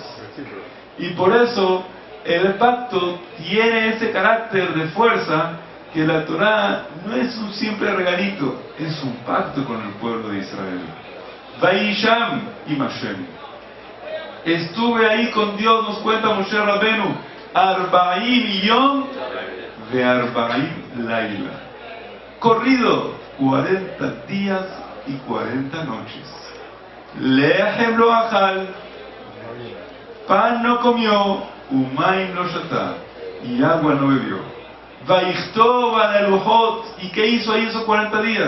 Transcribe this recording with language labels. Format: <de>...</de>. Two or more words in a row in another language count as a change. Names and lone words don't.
<es>Y por eso el pacto tiene ese carácter de fuerza, que la Torah no es un simple regalito, es un pacto con el pueblo de Israel.</es> <he>ויהי שם עם השם.</he> <es>Estuve ahí con Dios, nos cuenta Moshe Rabenu,</es> <he>40 יום ו 40 לילה.</he> <es>Corrido, 40 días y 40 noches.</es> <he>לחם לא אכל,</he> <es>pan no comió, umaim no shatá, y agua no bebió.</es> <he>ויכתב על הלחת,</he> <es>¿y qué hizo ahí esos 40 días?</es>